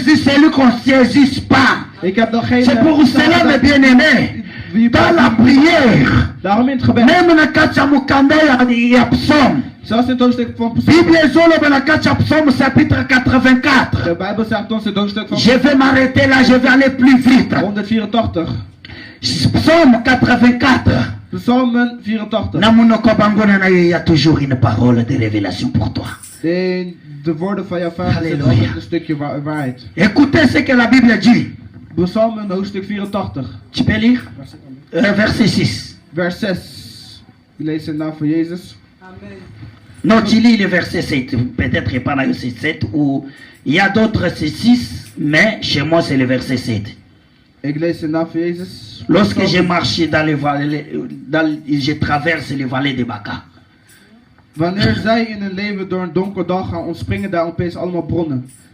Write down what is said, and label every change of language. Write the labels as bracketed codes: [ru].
[fr] Jésus, c'est lui qu'on ne saisit pas. [nl] Ik heb nog geen... [fr] C'est pour cela, mes bien-aimés, dans la prière, [nl] Daarom in het gebed. [ln] même na kacha mukanda ya psaume, [nl] Zelfs in het hoofdstuk van [ln] Bible ezolo na kacha psaume chapitre 84. [nl] de Bijbel zegt ons in het hoofdstuk van [fr] Je vais m'arrêter là, je vais aller plus vite. [nl] 184. [fr] Psaume 84. [nl] Psalmen 84. [ln] Na monoko bangona na yo, [fr] il y a toujours une parole de révélation pour toi. [nl] De woorden van jouw vader zijn Halleluja. altijd een stukje waarheid. [fr] Écoutez ce que la Bible dit. [nl] Psalmen hoofdstuk 84. [fr] Tu peux lire verset 6. [nl] Vers 6. Ik lees in de naam van Jezus. [fr] Non, tu lis le verset 7. Peut-être pas là, c'est 7 ou il y a d'autres, c'est 6, mais chez moi, c'est le verset 7. [nl] Ik lees in de naam van Jezus. [fr] Lorsque j'ai marché dans les vallées, je traverse les vallées de Baka. [nl] Wanneer zij in hun leven door een donker dal gaan, ontspringen daar opeens allemaal bronnen.